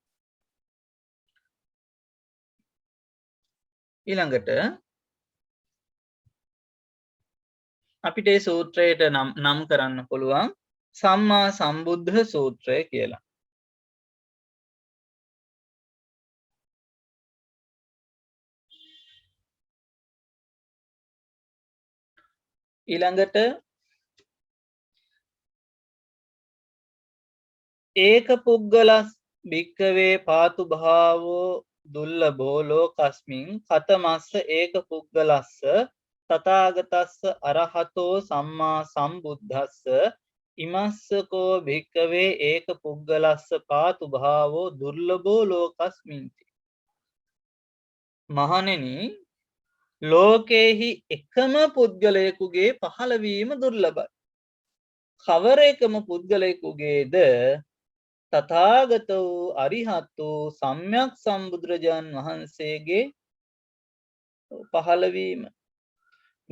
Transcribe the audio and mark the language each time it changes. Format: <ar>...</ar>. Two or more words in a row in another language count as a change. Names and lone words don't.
<si>ඊළඟට අපිට මේ සූත්‍රයට නම් කරන්න පුළුවන් සම්මා සම්බුද්ධ සූත්‍රය කියලා.</si> <pi>ඊළඟට ඒක පුද්ගලස් භික්කවේ පාතු භාවෝ දුල්ලභෝ ලෝකස්මින් කතමස්ස ඒක පුද්ගලස්ස තථාගතස්ස අරහතෝ සම්මා සම්බුද්දස්ස ඉමස්සකෝ භික්කවේ ඒක පුද්ගලස්ස පාතු භාවෝ දුර්ලභෝ ලෝකස්මින්ති.</pi> <si>මහණෙනි ලෝකේහි එකම පුද්ගලයෙකුගේ පහළවීම දුර්ලභයි. කවර එකම පුද්ගලයෙකුගේද තථාගත වූ අරිහත් වූ සම්්‍යක් සම්බුදුරජාන් වහන්සේගේ පහළවීම.</si>